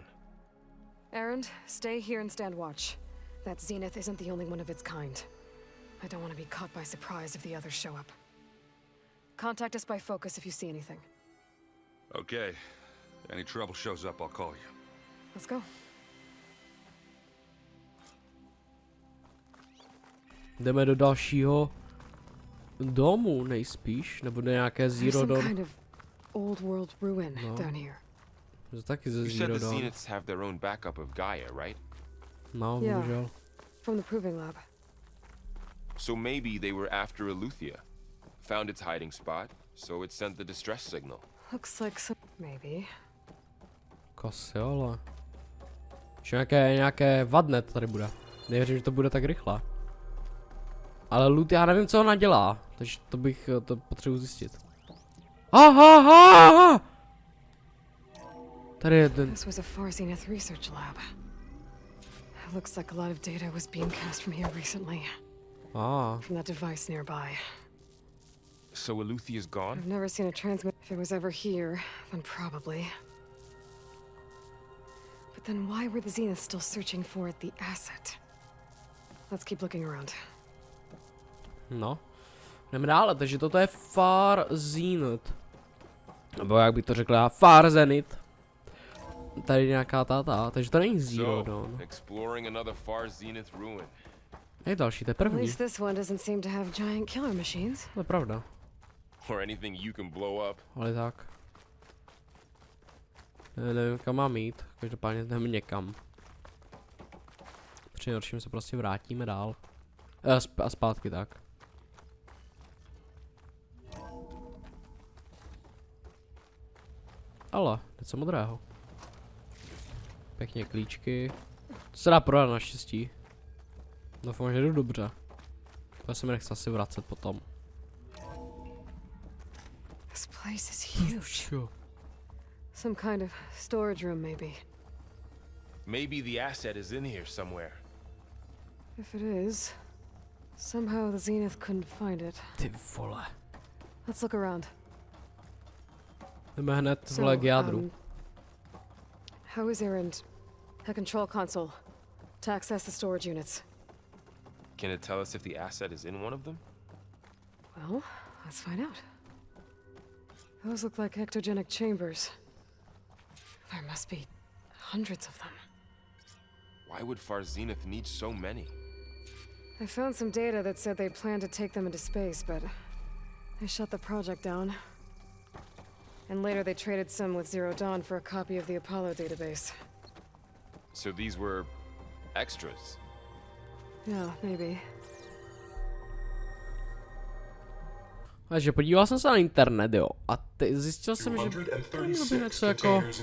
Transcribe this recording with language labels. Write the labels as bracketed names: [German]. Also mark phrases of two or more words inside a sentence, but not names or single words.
[English] Erend, stay here and stand watch. That Zenith isn't the only one of its kind. I don't want to be caught by surprise if the others show up. Contact us by focus if you see anything. Okay. Any trouble shows up, I'll call you. Let's go. [Czech] Jdeme do dalšího domu, nejspíš, nebo do nějaké Zero Dawn. [English] Kind of old world ruin down here. [Czech] To taky ze [English] You said Zero the Dawn. Zeniths have their own backup of Gaia, right? [Czech] No, [English] Yeah. [Czech] bohužel. [English] From the proving lab. So maybe they were after Eleuthia. Found its hiding spot, so it sent the distress signal. Looks like some... Maybe. Kasiole. [Czech] Ještě nějaké vadnet tady bude. Nevěřím, že to bude tak rychle. Ale loot, já nevím, co ona dělá, takže to bych to potřebuji zjistit. Aha! Tady je ten. [English] This was a Far Zenith research lab. It looks like a lot of data was beamcast from here recently. From that device nearby. So Eluthia's gone? I've never seen a transmit. If it was ever here, then probably. But then why were the Zeniths still searching for the asset? Let's keep looking around. [Czech] No. Jdeme dále, takže toto je Far Zenith. Nebo jak by to řekl já, Far Zenith. Tady nějaká takže to není Zero Dawn. [English] Exploring another Far Zenith ruin. [Czech] Je další, to je [English] At [Czech] první. [English] least this one doesn't seem to have giant killer machines. [Czech] To je pravda. [English] Or anything you can blow up. [Czech] Ale tak. Nevím, kam mám jít, každopádně jdeme někam. Při nejhorším se prostě vrátíme dál. A zpátky tak. Ale, něco modrého. Pěkně klíčky. To se dá prodat naštěstí. Doufám, že jdu dobře. To se mi nechce asi vracet potom. [English] This place is huge. Some kind of storage room, maybe. Maybe the asset is in here somewhere. If it is, somehow the Zenith couldn't find it. [Czech] Ty vole. [English] Let's look around. [Czech] Jdeme hned vole k jádru. [English] How is Erend? A control console to access the storage units. Can it tell us if the asset is in one of them? Well, let's find out. Those look like ectogenic chambers. There must be hundreds of them. Why would Far Zenith need so many? I found some data that said they planned to take them into space, but they shut the project down. And later they traded some with Zero Dawn for a copy of the Apollo database. So these were extras. Yeah, maybe. [Czech] Takže podíval jsem se na internet, jo, a zjistil jsem, že by něco jako...